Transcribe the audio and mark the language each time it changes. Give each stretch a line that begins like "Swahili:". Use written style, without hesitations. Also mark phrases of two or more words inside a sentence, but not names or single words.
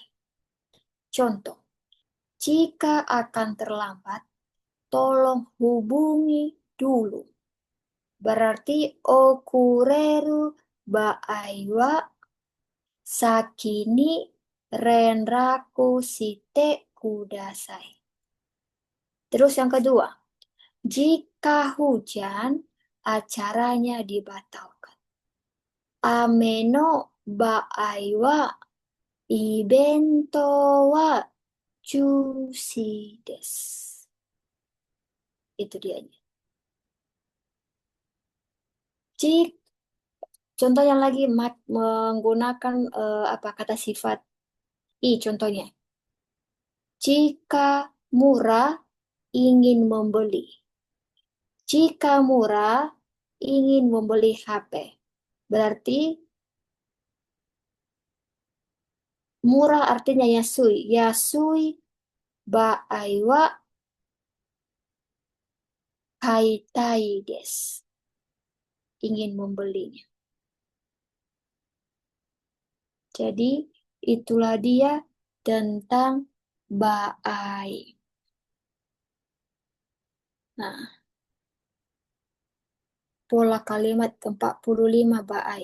Indonesian: Contoh, jika akan terlambat, tolong hubungi dulu.
Japanese: Berarti 遅れる場合は先に連絡してください.
Indonesian: Terus yang kedua, jika hujan, acaranya dibatalkan.
Japanese: 雨の場合はイベントは中止です.
Indonesian: Itu dia. Jika contoh yang lagi menggunakan apa kata sifat i contohnya. Jika murah ingin membeli. Jika murah ingin membeli HP. Berarti murah artinya yasui.
Japanese: 安い場合は買いたいです.
Indonesian: Ingin membelinya. Jadi itulah dia tentang baai. Nah, pola kalimat ke-45 baai.